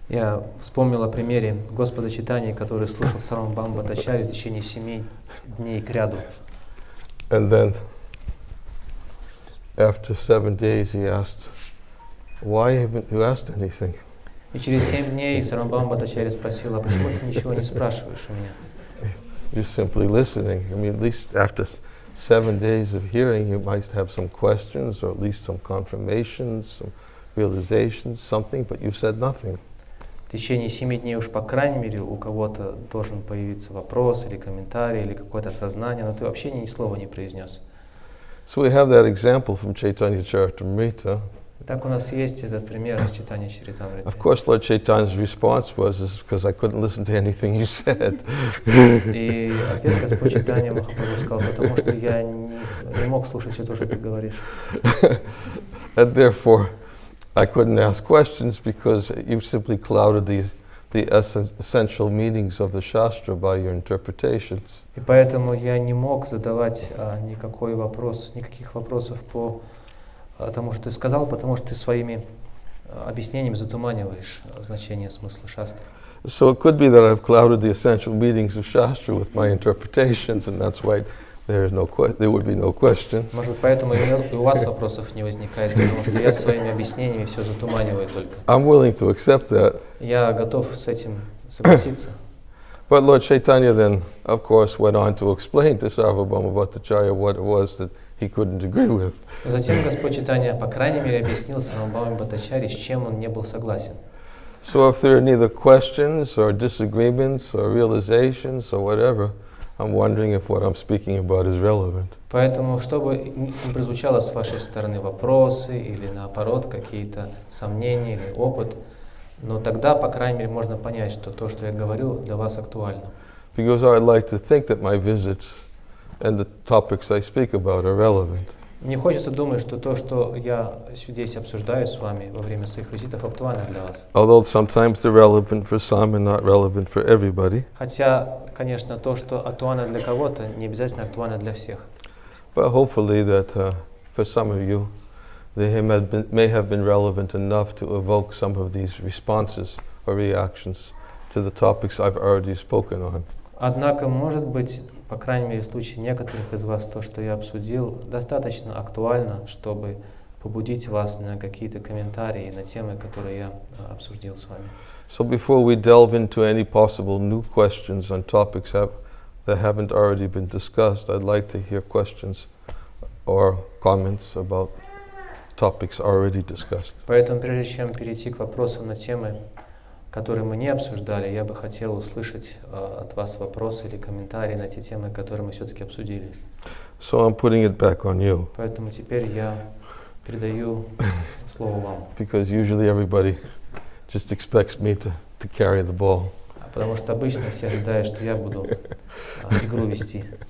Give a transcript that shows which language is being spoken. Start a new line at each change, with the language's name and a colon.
Russian: Я вспомнил о примере Господа Чайтаньи, который слушал Сарвабхаума Бхаттачарью в течение 7 дней кряду.
English: And then, after 7 days, he asked, "Why haven't you asked anything?"
Russian: И через 7 дней Сарвабхаума Бхаттачарья спросил: а почему ты ничего не спрашиваешь у меня?
English: You're simply listening. I mean, at least after 7 days of hearing, you might have some questions, or at least some confirmations, some realizations, something, but you've said nothing.
Russian: В течение 7 дней уж, по крайней мере, у кого-то должен появиться вопрос или комментарий, или какое-то сознание, но ты вообще ни слова не произнес.
English: So we have that example from Chaitanya Charitamrita.
Russian: Так у нас есть этот пример из Чайтаньи Чаритамриты.
English: Of course, Lord Chaitanya's response was, because I couldn't listen to anything you said.
Russian: И ответ Господь Чайтанья Махапрабху сказал: потому что я не мог слушать все то, что ты говоришь.
English: And therefore, I couldn't ask questions because you simply clouded the essential meanings of the Shastra by your interpretations.
Russian: И поэтому я не мог задавать никаких вопросов по тому, что ты сказал, потому что ты своими объяснениями затуманиваешь значение смысла шастры.
English: So it could be that I've clouded the essential meanings of Shastra with my interpretations, and that's why there would be no questions.
Russian: Может быть, поэтому и у вас вопросов не возникает, потому что я своими объяснениями все затуманиваю только.
English: I'm willing to accept that.
Russian: Я готов с этим согласиться.
English: But Lord Chaitanya then, of course, went on to explain to Sarvabhauma Bhattacharya what it was that he couldn't agree with.
Russian: Затем Господь Чайтанья, по крайней мере, объяснил Сарвабхауме Бхаттачарье, с чем он не был согласен.
English: So if there are neither questions or disagreements or realizations or whatever, I'm wondering if what I'm speaking about is relevant.
Russian: Поэтому, чтобы не прозвучало с вашей стороны вопросы или наоборот какие-то сомнения или опыт, но тогда, по крайней мере, можно понять, что то, что я говорю, для вас актуально.
English: Because I'd like to think that my visits and the topics I speak about are relevant.
Russian: Мне хочется думать, что то, что я здесь обсуждаю с вами во время своих визитов, актуально для вас.
English: Although sometimes they're relevant for some and not relevant for everybody.
Russian: Хотя, конечно, то, что актуально для кого-то, не обязательно актуально для всех.
English: But hopefully that for some of you, they may have been relevant enough to evoke some of these responses or reactions to the topics I've already spoken on.
Russian: Однако, может быть, по крайней мере, в случае некоторых из вас, то, что я обсудил, достаточно актуально, чтобы побудить вас на какие-то комментарии на темы, которые я обсудил с вами.
English: So before we delve into any possible new questions on topics that haven't already been discussed, I'd like to hear questions or comments about topics already discussed.
Russian: Поэтому, прежде чем перейти к вопросам на темы, которые мы не обсуждали, я бы хотел услышать от вас вопросы или комментарии на те темы, которые мы все-таки обсудили.
English: So I'm putting it back on you.
Russian: Поэтому теперь я передаю слово вам.
English: Because usually everybody just expects me to carry the ball.
Russian: Потому что обычно все ожидают, что я буду игру вести.